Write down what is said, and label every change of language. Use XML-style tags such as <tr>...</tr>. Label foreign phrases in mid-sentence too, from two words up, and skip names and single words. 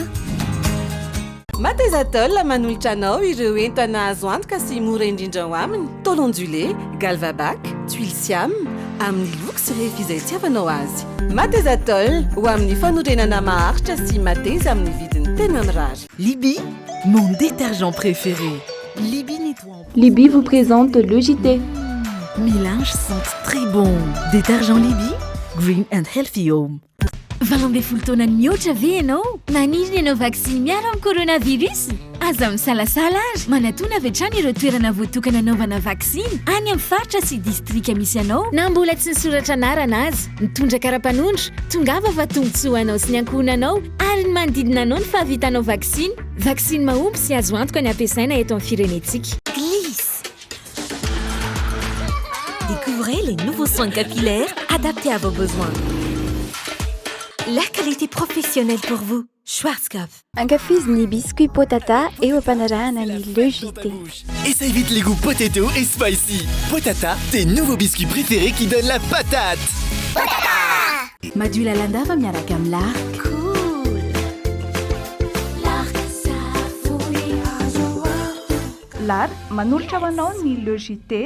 <mg>Matezatol manolotra anao ireo entana azo antoka sy mora indrindra ho aminy.</mg> <fr>Tôle ondulé,</fr> <mg>galvabac, tuile siam, amin'ny loko sy refy izay tiavanao azy. Matezatol ho amin'ny fanorenana maharitra sy mateza amin'ny vidiny tena mirary.</mg> <fr>Libby, mon détergent préféré. Libby nettoie. Libby vous présente le JT. Mes linges sentent très bon.</fr> <en>Détergent Libby, green and healthy home.</en> <mg>Valombe fultona mihoatra ve ianao? Maniry ianao vaksiny miaro amin'ny coronavirus? Aza misalasala azy. Manatona avy hatrany ireo toerana voatokana anaovana vaksiny any amin'ny faritra sy distrika misy anao. Na mbola tsy nisoratra anarana azy, mitondra kara-panondro, tongava fa tombotsoa anao sy ny ankohonanao ary ny manodidina anao ny fahavitanao vaksiny. Vaksiny mahomby sy azo antoka ny ampiasaina eto amin'ny firenetsika.</mg> <fr>Glisse. Découvrez les nouveaux soins capillaires adaptés à vos besoins. La qualité professionnelle pour vous. Schwarzkopf.</fr> <mg>Ankafizin'ny biscuit potata eo ampanarahana ny</mg> <fr>le JT. Essaye vite les goûts potato et spicy. Potata, tes nouveaux biscuits préférés qui donnent la patate. Potata!</fr> <mg>Madula landava miaraka amin'ny lark.</mg> <en>Cool. Lark savory</en> <mg>L'art manolotra ho anao ny</mg> <fr>le JT.</fr>